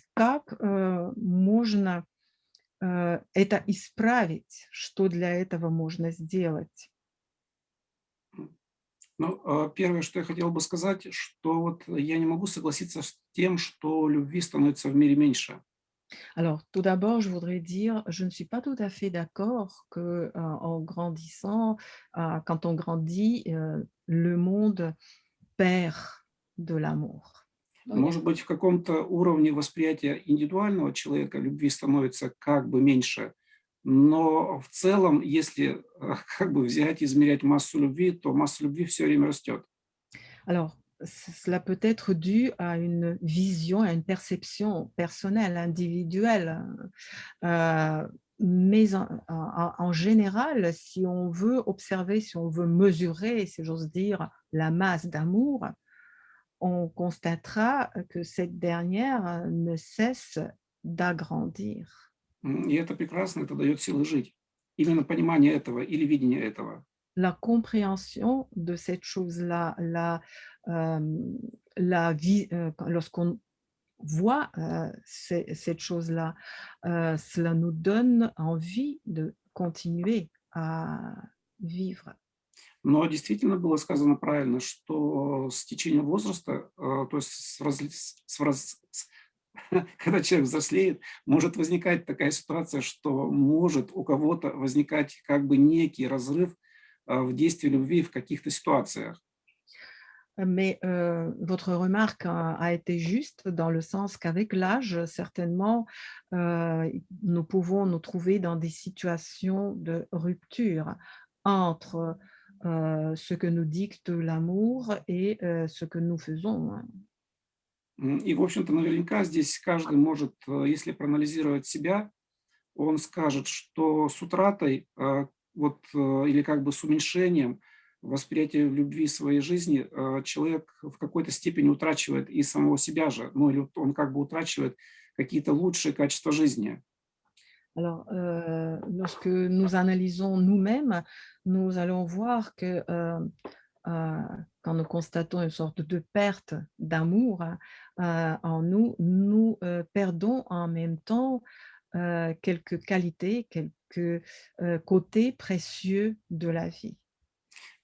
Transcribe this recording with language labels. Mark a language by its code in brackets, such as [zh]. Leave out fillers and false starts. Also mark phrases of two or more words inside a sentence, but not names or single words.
[ru] Как, можно это исправить? Что для этого можно сделать? Ну, первое, что я хотел бы сказать, что вот я не могу согласиться с тем, что любви становится в мире меньше. [fr] Alors, tout d'abord, je voudrais dire, je ne suis pas tout à fait d'accord que, en grandissant, quand on grandit, le monde perd de l'amour. [ru] Может быть, в каком-то уровне восприятия индивидуального человека любви становится как бы меньше, но в целом, если как бы взять и измерять массу любви, то масса любви все время rастет. [fr] Alors, cela peut être dû à une vision, à une perception personnelle, individuelle, mais en général, si on veut observer, si on veut mesurer, si j'ose dire, la masse d'amour, on constatera que cette dernière ne cesse d'agrandir. [ru] И это прекрасно, это дает силы жить. Именно понимание этого или видение этого. [fr] La compréhension de cette chose-là, hem, la vie, lorsqu'on voit, cette chose-là, cela nous donne envie de continuer à vivre. [ru] Но действительно было сказано правильно, что с течением возраста, то есть когда человек взрослеет, может возникать такая ситуация, что может у кого-то возникать как бы некий разрыв в действии любви в каких-то ситуациях. [fr] Mais votre remarque a été juste dans le sens qu'avec l'âge, certainement, nous pouvons nous trouver dans des situations de rupture entre, ce que nous dicte l'amour et ce que nous faisons, hein. [ru] И, в общем-то, наверняка здесь каждый может, если проанализировать себя, он скажет, что с утратой, вот, или как бы с уменьшением восприятия любви в своей жизни, человек в какой-то степени утрачивает и самого себя же, ну, или вот он как бы утрачивает какие-то лучшие качества жизни. [fr] Alors, lorsque nous analysons nous-mêmes, nous allons voir que, quand nous constatons une sorte de perte d'amour, en nous, nous, perdons en même temps, quelques qualités, quelques, côtés précieux de la vie.